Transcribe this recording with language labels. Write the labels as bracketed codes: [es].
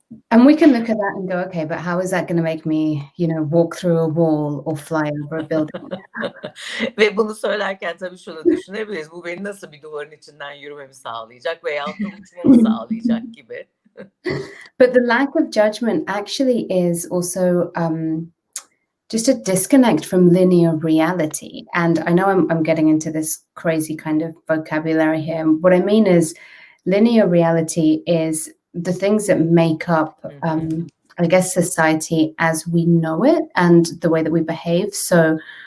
[en] And we can look at that and go, okay, but how is that going to make me, walk through a wall or fly over a building? [tr] Ve bunu söylerken tabii şunu düşünebiliriz. Bu beni nasıl bir duvarın içinden yürümemi sağlayacak veya da uçmamı sağlayacak gibi. [en] But the lack of judgment actually is also just a disconnect from linear reality. And I know I'm getting into this crazy kind of vocabulary here. What I mean is linear reality is the things that make up, I guess, society as we know it and the way that we behave. So